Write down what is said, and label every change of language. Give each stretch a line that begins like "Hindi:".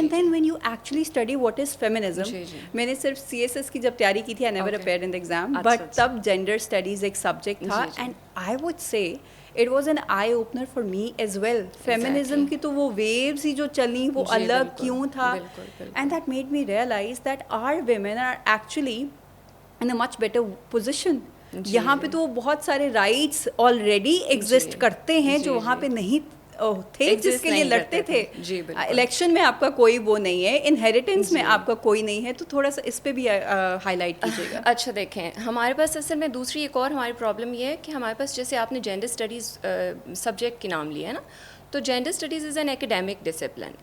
English: And then when you actually study what is feminism.
Urdu: میں نے صرف CSS کی جب تیاری کی تھی،
English: I never appeared in the exam, but تب gender studies ایک subject تھا. And I would say it was an eye opener for me as well.
Urdu: Feminism کی تو وہ ویوز ہی جو چلیں وہ الگ کیوں تھا.
English: And that made me realise that are women are actually in a much better position.
Urdu: یہاں پہ تو وہ بہت سارے رائٹس آلریڈی ایگزسٹ کرتے ہیں جو وہاں پہ نہیں تھے، جس کے لیے لڑتے تھے. الیکشن میں آپ کا کوئی وہ نہیں ہے، انہیریٹنس میں آپ کا کوئی نہیں ہے. تو تھوڑا سا اس پہ بھی ہائی لائٹ کیجیے گا. اچھا دیکھیں، ہمارے پاس اصل میں دوسری ایک اور ہماری پرابلم یہ ہے کہ ہمارے پاس، جیسے آپ نے جینڈر اسٹڈیز سبجیکٹ کے نام لیا ہے نا، تو
English: Gender studies is an academic discipline.